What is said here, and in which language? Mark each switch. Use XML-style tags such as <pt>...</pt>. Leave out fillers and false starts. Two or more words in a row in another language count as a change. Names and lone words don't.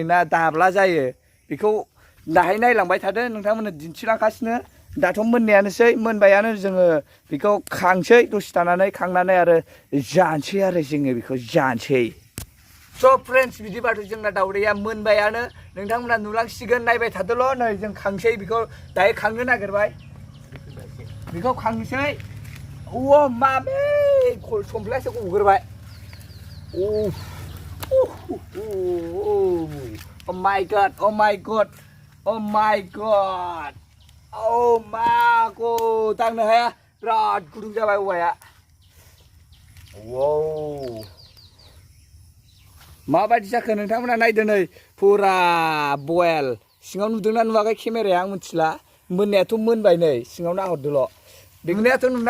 <brx>ना दाब्ला जायो बेखौ दाहाय नायलांबाय थादो नोंथांमोननो दिन्थिलांगासिनो दाथ' मोननायानोसै मोनबायानो जोङो बेखौ खांसै दसे थानानै खांनानै आरो जानोसै आरो जोङो बेखौ जानोसै</brx> <en>so friends</en> <brx>बिदिबाथ' जोंना दाउदैया मोनबायानो नोंथांमोना नुलांसिगोन नायबाय थादोल' नै जों खांसै बेखौ दाहाय खांनो नागिरबाय बेखौ खांसै औ माबे समफ्लायासो गग्रोबाय</brx> <en>Oh my god, oh my god, oh my god, oh my god,</en> <brx>दांनो हाया बिराद गुदुं जाबाय औवाया wow माबायदि जाखो नोंथांमोना नायदो नै फुरा बयल सिङाव नुदोंना नुवाखै केमेराया आं मिथिला मोननायाथ' मोनबाय नै सिङाव नाहरदोल' बेंनायाथ' नुनाय</brx>